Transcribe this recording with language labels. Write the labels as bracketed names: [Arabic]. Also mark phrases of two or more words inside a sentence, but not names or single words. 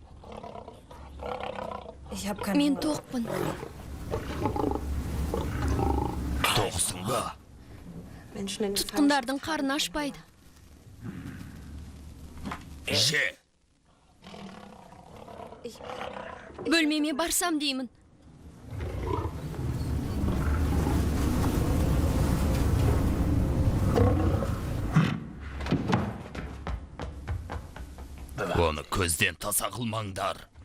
[German] Ich habe keinen [Kazakh] Мен [German] Hunger. [Kazakh] тоқпын. Тоқсың ба? [German] Menschen in den [Kazakh] Тұтқындардың қарны ашпайды. Же. Бөлмеме барсам деймін. Оны көзден таса қылмаңдар.